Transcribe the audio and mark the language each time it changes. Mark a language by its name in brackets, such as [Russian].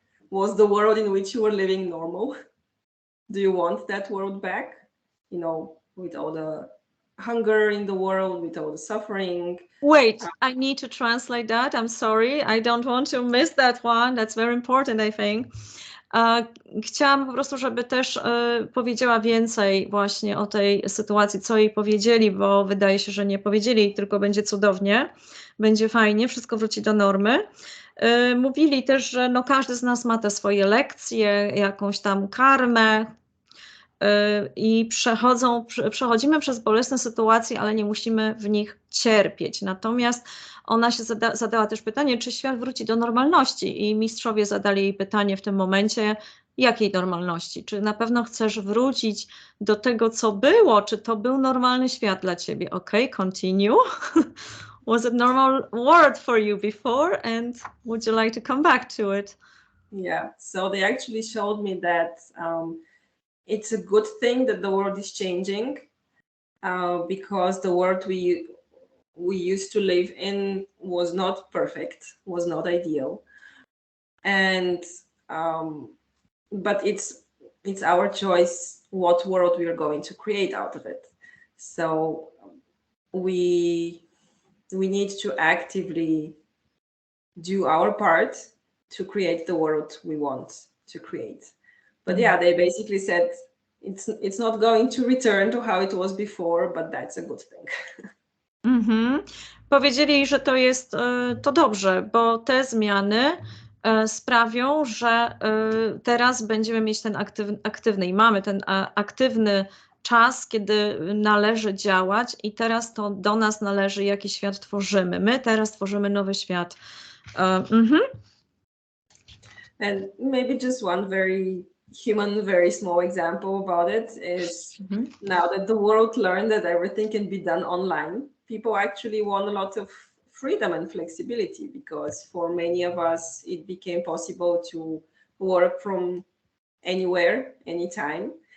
[English] Was the world in which you were living normal? Do you want that world back? You know, with all the hunger in the world, with all the suffering. Wait, I need to translate that. I'm sorry. I don't want to miss that one. That's very important, I think. [Polish] Chciałam po prostu, żeby też powiedziała więcej właśnie o tej sytuacji, co jej powiedzieli, bo wydaje się, że nie powiedzieli, tylko będzie cudownie, będzie fajnie, wszystko wróci do normy. Mówili też, że no każdy z nas ma te swoje lekcje, jakąś tam karmę i przechodzimy przez bolesne sytuacje, ale nie musimy w nich cierpieć. Natomiast ona się zadała też pytanie, czy świat wróci do normalności, i mistrzowie zadali jej pytanie w tym momencie, jakiej normalności? Czy na pewno chcesz wrócić do tego, co było? Czy to był normalny świat dla ciebie? [English] Okay, continue. Was it normal world for you before, and would you like to come back to it? Yeah, so they actually showed me that it's a good thing that the world is changing, because the world we used to live in was not perfect, was not ideal, and but it's our choice what world we are going to create out of it. So we need to actively do our part to create the world we want to create. But yeah, they basically said it's not going to return to how it was before, but that's a good thing. [Polish] Powiedzieli, że to jest to dobrze, bo te zmiany sprawią, że teraz będziemy mieć ten aktywny i mamy ten aktywny czas, kiedy należy działać, i teraz to do nas należy, jaki świat tworzymy. My teraz tworzymy nowy świat. [English] And maybe just one very human, very small example about it is now that the world learned that everything can be done online, people actually want a lot of freedom and flexibility, because for many of us, it became possible to work from anywhere, anytime.